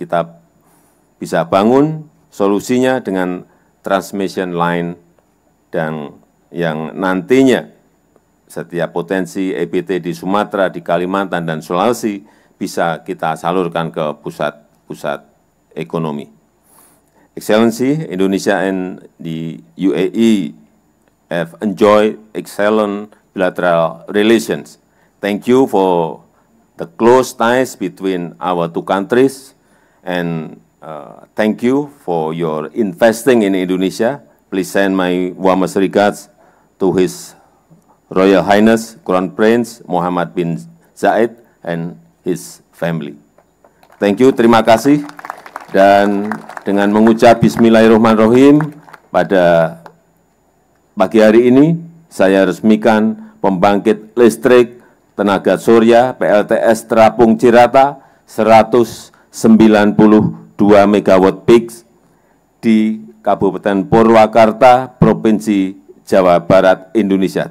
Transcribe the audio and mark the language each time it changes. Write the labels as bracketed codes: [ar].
[id] Kita bisa bangun solusinya dengan transmission line dan yang nantinya setiap potensi EBT di Sumatera, di Kalimantan, dan Sulawesi bisa kita salurkan ke pusat-pusat ekonomi. [en] Excellency, Indonesia and the UAE have enjoyed excellent bilateral relations. Thank you for the close ties between our two countries, and thank you for your investing in Indonesia. Please send my warmest regards to His Royal Highness Crown Prince Mohammed bin Zayed and his family. Thank you, [id] terima kasih. Dan dengan mengucap Bismillahirrahmanirrahim, pada pagi hari ini saya resmikan pembangkit listrik tenaga surya PLTS Terapung Cirata 192 MW peak di Kabupaten Purwakarta, Provinsi Jawa Barat, Indonesia.